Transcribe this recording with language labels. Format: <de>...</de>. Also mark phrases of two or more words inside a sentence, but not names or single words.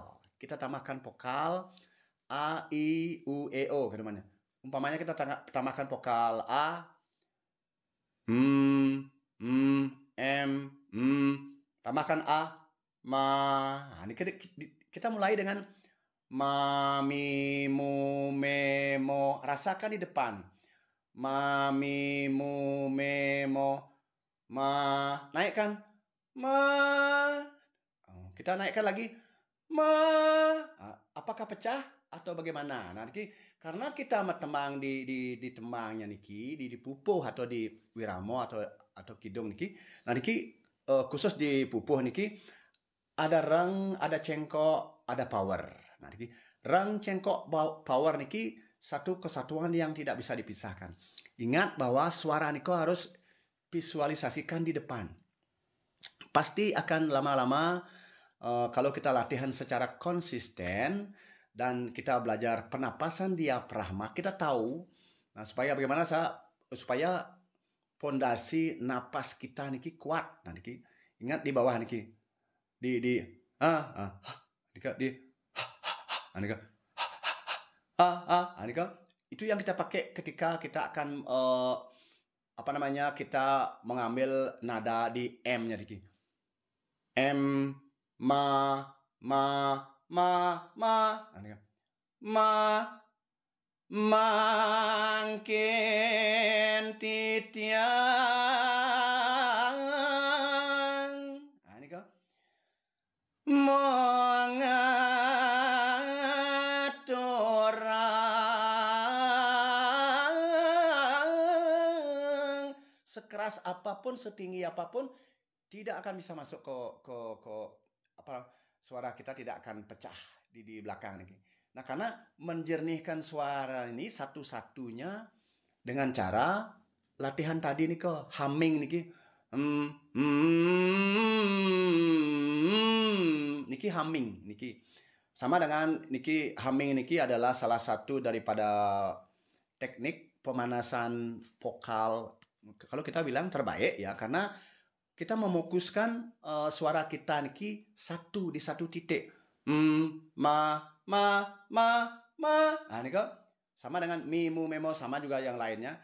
<id>Kita tambahkan vokal A, I, U, E, O ke depannya. Umpamanya kita tambahkan vokal A, M, tambahkan A, ma. Nah, ini kita mulai dengan ma, mi, mu, me, mo. Rasakan di depan. Ma, mi, mu, me, mo. Ma. Naikkan. Ma. Kita naikkan lagi. Ma. Apakah pecah atau bagaimana? Nah, karena kita tembang di tembangnya niki, di pupuh atau di wiramo atau kidung niki. Nah, niki khusus di pupuh niki ada reng, ada cengkok, ada power. Nah, niki reng, cengkok, power niki satu kesatuan yang tidak bisa dipisahkan. Ingat bahwa suara niko harus visualisasikan di depan. Pasti akan lama-lama kalau kita latihan secara konsisten dan kita belajar penapasan diafragma, kita tahu. Nah, supaya bagaimana supaya pondasi napas kita niki kuat. Nah, niki ingat di bawah niki di itu yang kita pakai ketika kita akan kita mengambil nada di M-nya niki. M, ma,</id> <ban>mangkin titiang.</ban> <id>Nah, ini kan mengaturang sekeras apapun, setinggi apapun tidak akan bisa masuk ke suara kita tidak akan pecah di belakang ini. Nah, karena menjernihkan suara ini satu-satunya dengan cara latihan tadi nih kok humming niki. Niki humming niki. Sama dengan niki humming niki adalah salah satu daripada teknik pemanasan vokal. Kalau kita bilang terbaik ya, karena kita memokuskan suara kita niki di satu titik. Ma. Nah, ini kok sama dengan mi, mu, memo, sama juga yang lainnya.</id>